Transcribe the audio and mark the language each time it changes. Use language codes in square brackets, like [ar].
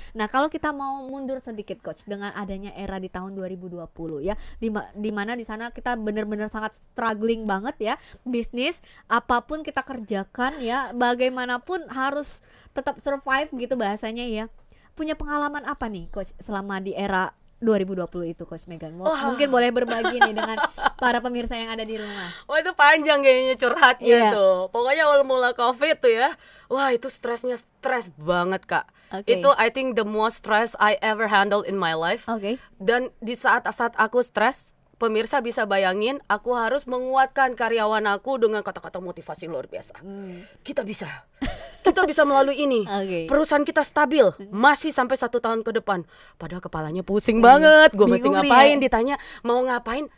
[id] Nah, kalau kita mau mundur sedikit, Coach, dengan adanya era di tahun 2020 ya, di mana di sana kita benar-benar sangat struggling banget ya, bisnis apapun kita kerjakan ya, bagaimanapun harus tetap survive gitu bahasanya ya. Punya pengalaman apa nih, Coach, selama di era 2020 itu, Coach Megan? Mungkin boleh berbagi nih dengan para pemirsa yang ada di rumah. Wah, itu panjang kayaknya curhatnya tuh. Pokoknya awal mula COVID tuh ya, wah itu stres banget, Kak. Itu [en] I think the most stress I ever handled in my life. [id] Dan di saat-saat aku stres, pemirsa bisa bayangin, aku harus menguatkan karyawan aku dengan kata-kata motivasi luar biasa. Kita bisa melalui ini. Perusahaan kita stabil, masih sampai 1 tahun ke depan. Padahal kepalanya pusing banget. Gue mesti ngapain, ditanya mau ngapain.